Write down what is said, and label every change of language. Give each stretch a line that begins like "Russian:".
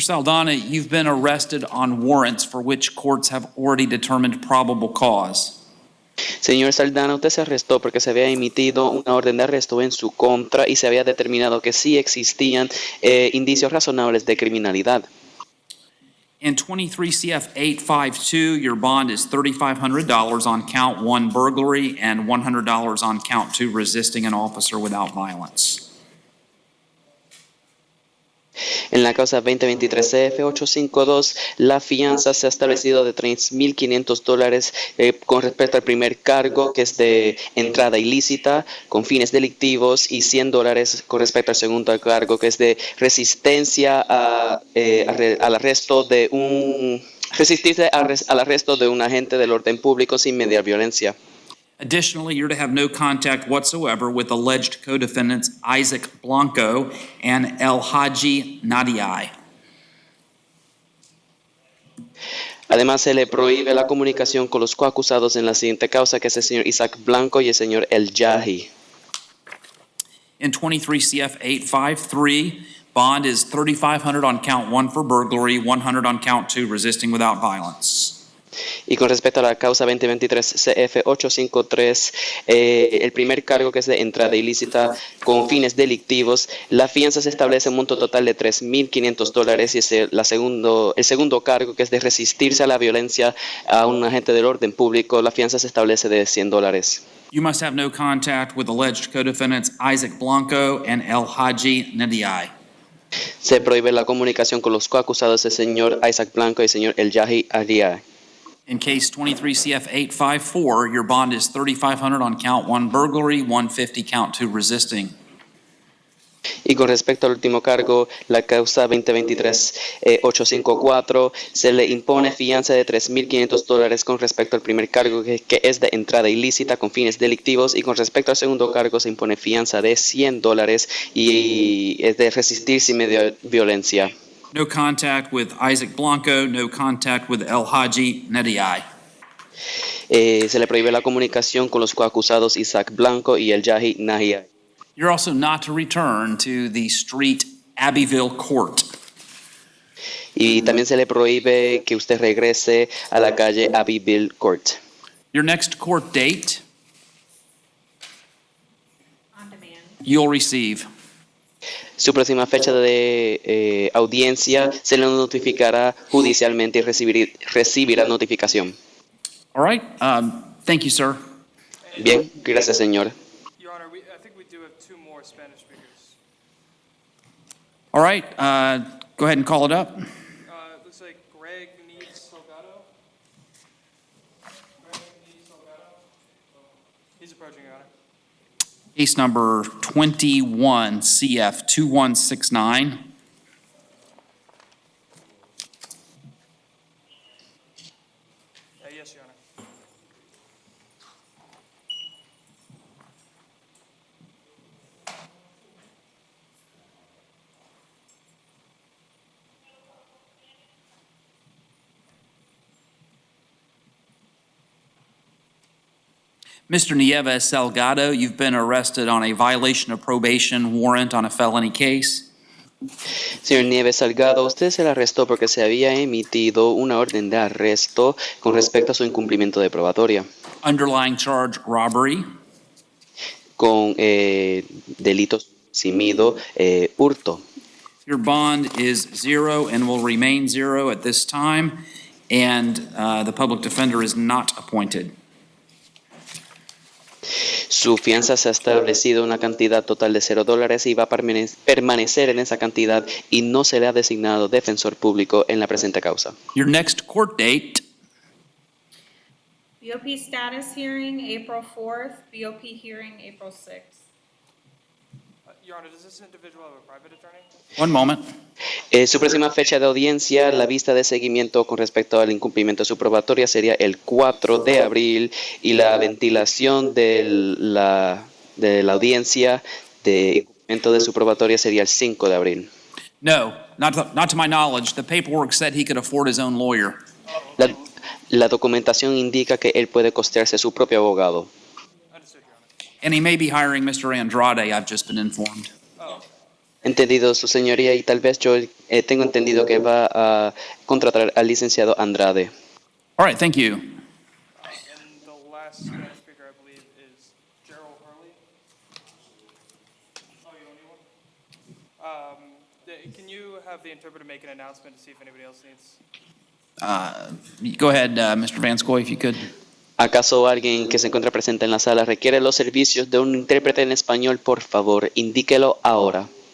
English: Saldana, you've been arrested on warrants for which courts have already determined probable cause.
Spanish: Señor Saldana, usted se arrestó porque se había emitido una orden de arresto en su contra y se había determinado que sí existían indicios razonables de criminalidad.
English: In 23 CF 852, your bond is $3,500 on count 1 burglary and $100 on count 2 resisting an officer without violence.
Spanish: En la causa 2023 CF 852, la fianza se ha establecido de $3,500 con respecto al primer cargo, que es de entrada ilícita con fines delictivos, y $100 con respecto al segundo cargo, que es de resistencia al arresto de resistirse al arresto de un agente del orden público sin mediar violencia.
English: Additionally, you're to have no contact whatsoever with alleged co-defendants Isaac Blanco and El Haji Nadiai.
Spanish: Además, se le prohíbe la comunicación con los coacusados en la siguiente causa, que es el señor Isaac Blanco y el señor El Yahi.
English: In 23 CF 853, bond is $3,500 on count 1 for burglary, $100 on count 2 resisting without violence.
Spanish: Y con respecto a la causa 2023 CF 853, el primer cargo, que es de entrada ilícita con fines delictivos, la fianza se establece un monto total de $3,500, y es el segundo cargo, que es de resistirse a la violencia a un agente del orden público, la fianza se establece de $100.
English: You must have no contact with alleged co-defendants Isaac Blanco and El Haji Nadiai.
Spanish: Se prohíbe la comunicación con los coacusados, el señor Isaac Blanco y el señor El Yahi Adia.
English: In case 23 CF 854, your bond is $3,500 on count 1 burglary, $150 count 2 resisting.
Spanish: Y con respecto al último cargo, la causa 2023 854, se le impone fianza de $3,500 con respecto al primer cargo, que es de entrada ilícita con fines delictivos, y con respecto al segundo cargo se impone fianza de $100 y es de resistir sin mediar violencia.
English: No contact with Isaac Blanco, no contact with El Haji Nadiai.
Spanish: Se le prohíbe la comunicación con los coacusados Isaac Blanco y El Yahi Nahia.
English: You're also not to return to the street Abbeville Court.
Spanish: Y también se le prohíbe que usted regrese a la calle Abbeville Court.
English: Your next court date, you'll receive.
Spanish: Su próxima fecha de audiencia se le notificará judicialmente y recibirá notificación.
English: All right. Thank you, sir.
Spanish: Bien, gracias, señor.
English: Your Honor, Honor, I think we do have two more Spanish speakers. All right, go ahead and call it up. Looks like Greg Neves Salgado. He's approaching, Your Honor. Case number 21 CF 2169. Yes, Your Honor. Mr. Nieves Salgado, you've been arrested on a violation of probation warrant on a felony case.
Spanish: Señor Nieves Salgado, usted se le arrestó porque se había emitido una orden de arresto con respecto a su incumplimiento de probatoria,
English: Underlying charge, robbery.
Spanish: con delitos simido, hurto.
English: Your bond is 0 and will remain 0 at this time, and the public defender is not appointed.
Spanish: Su fianza se ha establecido una cantidad total de $0 y va a permanecer en esa cantidad y no se le ha designado defensor público en la presente causa.
English: Your next court date, BOP status hearing, April 4th, BOP hearing, April 6th. Your Honor, does this individual have a private attorney? one moment.
Spanish: Su próxima fecha de audiencia, la vista de seguimiento con respecto al incumplimiento de su probatoria sería el 4 de abril y la ventilación de la audiencia de incumplimiento de su probatoria sería el 5 de abril.
English: No, not to my knowledge. The paperwork said he could afford his own lawyer.
Spanish: La documentación indica que él puede costearse su propio abogado.
English: And he may be hiring Mr. Andrade, I've just been informed.
Spanish: Entendido, su señoría, y tal vez yo tengo entendido que va a contratar al licenciado Andrade.
English: All right, thank you. And the last Spanish speaker, I believe, is Gerald Hurley. Oh, you don't need one? Can you have the interpreter make an announcement to see if anybody else needs? Go ahead, Mr. Vanscoy, if you could.
Spanish: ¿Acaso alguien que se encuentra presente en la sala requiere los servicios de un intérprete en español? Por favor, indíquelo ahora.